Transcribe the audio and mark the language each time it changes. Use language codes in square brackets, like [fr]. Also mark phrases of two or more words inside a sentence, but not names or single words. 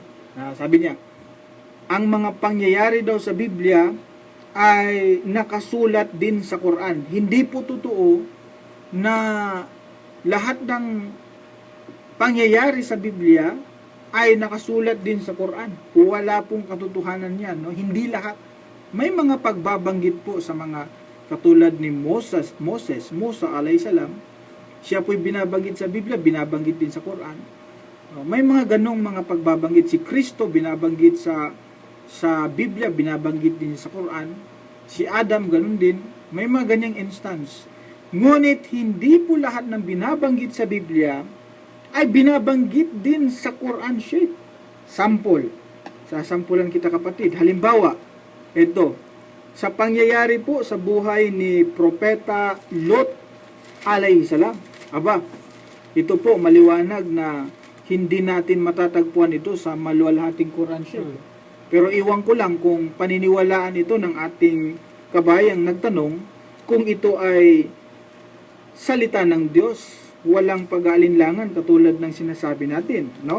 [tl] Sabi niya, ang mga pangyayari daw sa Biblia ay nakasulat din sa Quran. Hindi po totoo na lahat ng pangyayari sa Biblia ay nakasulat din sa Quran. Wala pong katotohanan yan. No? Hindi lahat. May mga pagbabanggit po sa mga katulad ni Musa [ar] عليه السلام. [tl] Siya po'y binabanggit sa Biblia, binabanggit din sa Quran. May mga ganong mga pagbabanggit. Si Kristo binabanggit sa Biblia, binabanggit din sa Quran. Si Adam, ganun din. May mga ganyang instance. Ngunit hindi po lahat ng binabanggit sa Biblia ay binabanggit din sa Quran, Sheikh. Sample. Sasampulan kita, kapatid. Halimbawa, ito. Sa pangyayari po sa buhay ni Propeta Lot [ar] عليه السلام. [tl] Aba, ito po maliwanag na hindi natin matatagpuan ito sa maluwalhating Quran, Sheikh. Pero iwan ko lang kung paniniwalaan ito ng ating kabayang nagtanong kung ito ay salita ng Diyos, walang pag-aalinlangan katulad ng sinasabi natin, no?